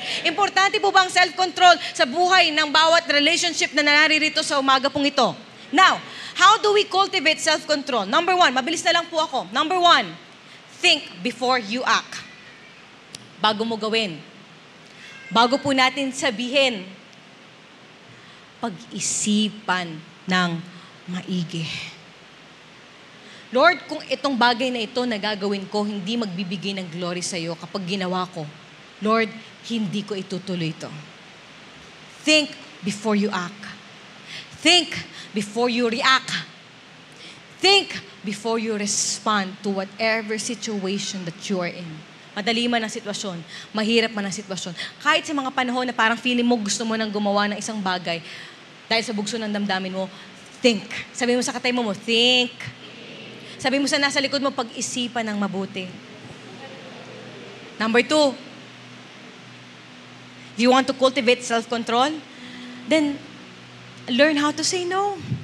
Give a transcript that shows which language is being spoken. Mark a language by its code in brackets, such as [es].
[tl] Importante po ba ang self-control sa buhay ng bawat relationship na naririto sa umaga pong ito? [en] Now, how do we cultivate self-control? Number 1, [tl] mabilis na lang po ako. [en] Number 1, think before you act. [tl] Bago mo gawin. Bago po natin sabihin, pag-isipan ng maigi. Lord, kung itong bagay na ito na gagawin ko, hindi magbibigay ng glory sa iyo kapag ginawa ko, Lord, hindi ko itutuloy ito. [en] Think before you act. Think before you react. Think before you respond to whatever situation that you are in. [tl] Madali man ang sitwasyon, mahirap man ang sitwasyon. Kahit sa mga panahon na parang feeling mo gusto mo nang gumawa ng isang bagay, dahil sa bugso ng damdamin mo, think. Sabi mo sa katay mo, think. Sabi mo sa nasa likod mo, pag-isipan ng mabuti. [en] Number 2, if you want to cultivate self-control, then learn how to say no.